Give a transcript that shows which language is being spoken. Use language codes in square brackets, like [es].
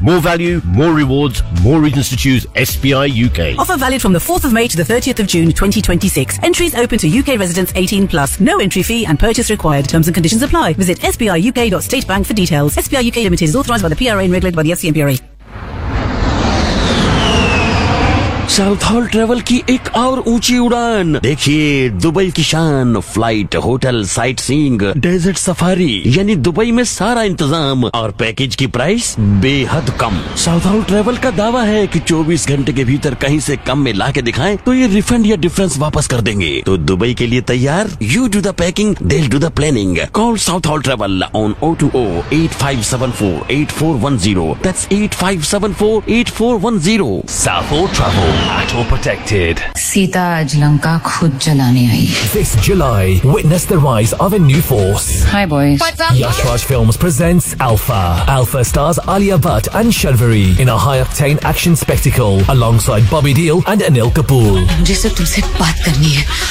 [en] More value, more rewards, more reasons to choose SBI UK. Offer valid from the 4th of May to the 30th of June 2026. Entries open to UK residents 18 plus. No entry fee and purchase required. Terms and conditions apply. Visit sbiuk.statebank for details. SBI UK Limited is authorised by the PRA and regulated by the SCMPRA. [hi] South hall travel की एक और ऊंची उड़ान देखिए Dubai की शान flight hotel sight seeing desert safari यानी Dubai में सारा इंतजाम और पैकेज की प्राइस बेहद कम साउथ हॉल ट्रेवल का दावा है कि 24 घंटे के भीतर कहीं से कम में लाके दिखाएं तो ये रिफंड या डिफरेंस वापस कर देंगे तो दुबई के लिए तैयार [en] you do the packing we'll do the planning call Southall travel on [hi] 02085748410 [en] that's [hi] 85748410 साफो travel [en] At all protected. [hi] Sita aaj Lanka khud jalane aayi. [en] This July, witness the rise of a new force. Hi boys. What's up? Yashraj Films presents Alpha. Alpha stars Alia Bhatt and Shalvari in a high-octane action spectacle alongside Bobby Deol and Anil Kapoor. [hi] Jisse tumse baat karni hai.